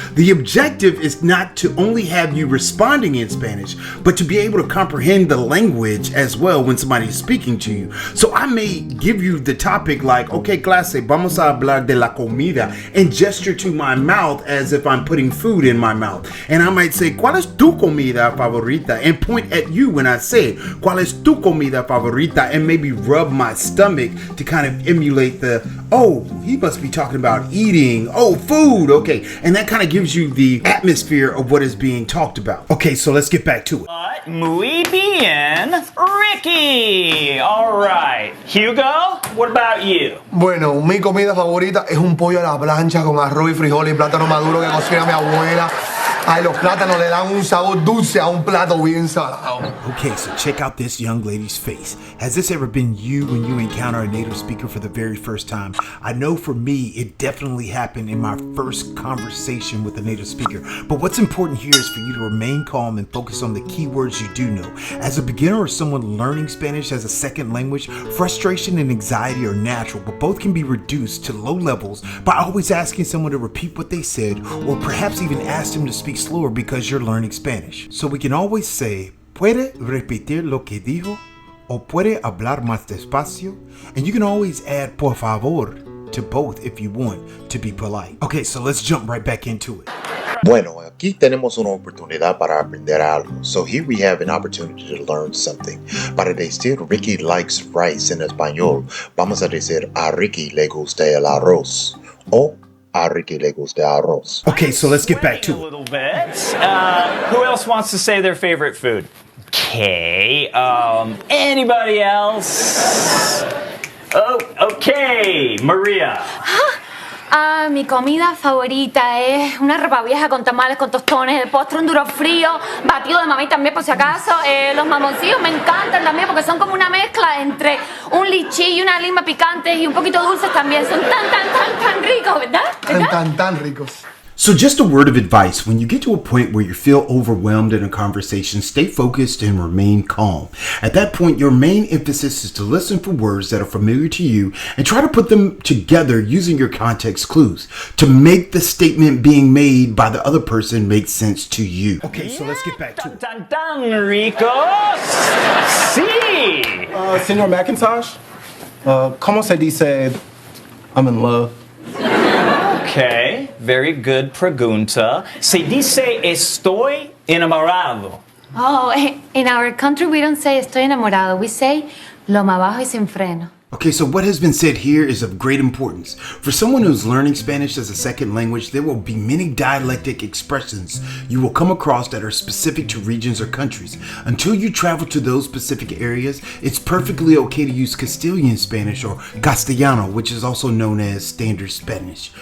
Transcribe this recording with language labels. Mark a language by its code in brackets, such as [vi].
[en] The objective is not to only have you responding in Spanish, but to be able to comprehend the language as well when somebody is speaking to you. So I may give you the topic like, okay, [es] clase, vamos a hablar de la comida, [en] and gesture to my mouth as if I'm putting food in my mouth. And I might say, [es] ¿cuál es tu comida favorita? [en] And point at you when I say, ¿cuál es tu comida favorita? And maybe rub my stomach to kind of emulate the, oh, he must be talking about eating. Oh, food. Okay. And that kind of gives you the atmosphere of what is being talked about. Okay, so let's get back to it. [es] Muy bien, Ricky. [en] All right, Hugo, what about you? [es] Bueno, mi comida favorita es un pollo a la plancha con arroz y frijoles y plátano maduro que cocina mi abuela. Ay, los plátanos le dan un sabor dulce a un plato bien salado. [en] Okay, so check out this young lady's face. Has this ever been you when you encounter a native speaker for the very first time? I know for me, it definitely happened in my first conversation with a native speaker. But what's important here is for you to remain calm and focus on the key words you do know. As a beginner or someone learning Spanish as a second language, frustration and anxiety are natural, but both can be reduced to low levels by always asking someone to repeat what they said, or perhaps even ask them to speak slower because you're learning Spanish. So we can always say, [es] ¿puede repetir lo que dijo? O puede hablar más despacio? [en] And you can always add [es] por favor [en] to both if you want to be polite. Okay, so let's jump right back into it. [es] Bueno, aquí tenemos una oportunidad para aprender algo. [en] So here we have an opportunity to learn something. [es] Para decir [en] Ricky likes rice [es] en español, vamos a decir a Ricky le gusta el arroz. O a Ricky le gusta arroz. [en] Okay, so let's get back to A little bit. Who else wants to say their favorite food? Okay. Anybody else? Oh, okay. Maria. [es] Mi comida favorita es una ropa vieja con tamales, con tostones, el postre un duro frío, batido de mamey también por si acaso. Los mamoncillos me encantan también porque son como una mezcla entre un lichí y una lima picantes y un poquito dulces también. Son tan ricos, ¿verdad? Tan ricos. [en] So just a word of advice, when you get to a point where you feel overwhelmed in a conversation, stay focused and remain calm. At that point, your main emphasis is to listen for words that are familiar to you and try to put them together using your context clues to make the statement being made by the other person make sense to you. Okay, so let's get back to it. [es] Tan ricos. Sí. Señor McIntosh, ¿cómo se dice [en] I'm in love? Okay, very good pregunta. [es] Se dice estoy enamorado. [en] Oh, in our country we don't say [es] estoy enamorado. [en] We say [es] lo más bajo y sin freno. [en] Okay, so what has been said here is of great importance. For someone who's learning Spanish as a second language, there will be many dialectic expressions you will come across that are specific to regions or countries. Until you travel to those specific areas, it's perfectly okay to use Castilian Spanish or Castellano, which is also known as Standard Spanish.